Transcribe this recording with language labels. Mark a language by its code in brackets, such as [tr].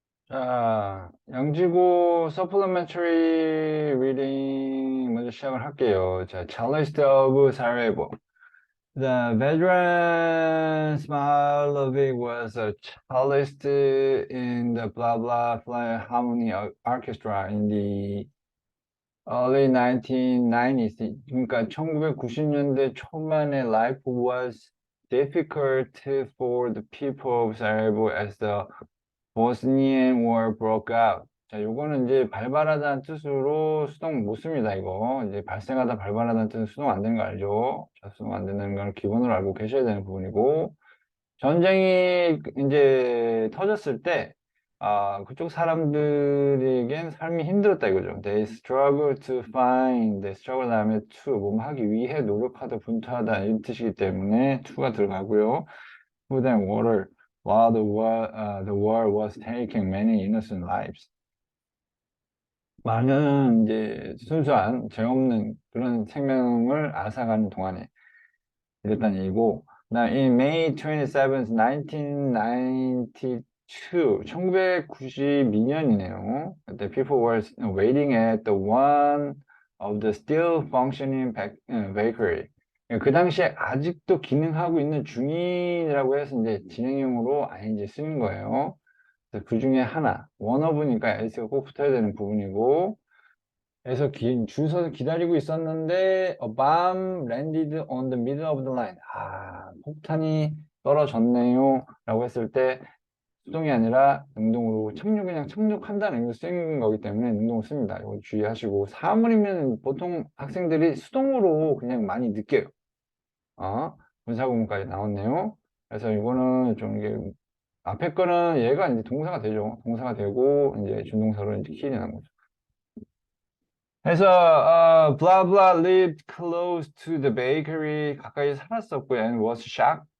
[ko] 자, 양지고 [en] supplementary reading [ko] 먼저 시작을 할게요. [en] 자, Cellist of Sarajevo. The veteran Smilovic was a cellist in the blah blah Philharmonic Orchestra in the early 1990s. [ko] 그러니까 1990년대 초반에 [en] life was difficult for the people of Sarajevo as the Bosnian War broke out. [ko] 자, 요거는 이제 발발하다는 뜻으로 수동 못 씁니다, 이거. 이제 발생하다 발발하다는 뜻은 수동 안 되는 거 알죠? 자, 수동 안 되는 걸 기본으로 알고 계셔야 되는 부분이고, 전쟁이 이제 터졌을 때, 그쪽 사람들에겐 삶이 힘들었다 이거죠. [en] They struggle to find, they struggle [ko] 다음에 to, 뭐 하기 위해 노력하다, 분투하다 이런 뜻이기 때문에 to가 들어가고요. 그 다음에 [en] war를 while the war was taking many innocent lives. [ko] 많은 이제 순수한 죄 없는 그런 생명을 앗아가는 동안에 이랬다는 얘기고, 나 in May 27th, 1992, 1992년이네요. [en] The people were waiting at the one of the still functioning bakery. [ko] 그 당시에 아직도 기능하고 있는 중이라고 해서 이제 진행형으로 ing 쓰는 거예요. 그 중에 하나, one of니까 s가 꼭 붙어야 되는 부분이고, 그래서 줄 서서 기다리고 있었는데 [en] a bomb landed on the middle of the line. [ko] 폭탄이 떨어졌네요 라고 했을 때 수동이 아니라 능동으로 그냥 착륙한다는 의미로 쓰는 거기 때문에 능동을 씁니다. 이거 주의하시고, 사물이면 보통 학생들이 수동으로 그냥 많이 느껴요. 분사구문까지 나왔네요. 그래서 이거는 좀 이게 앞에 거는 얘가 이제 동사가 되죠. 동사가 되고 이제 준동사로 이제 키인이 나는 거죠. [en] 그래서 blah blah lived close to the bakery, [ko] 가까이 살았었고 [en] and was shocked.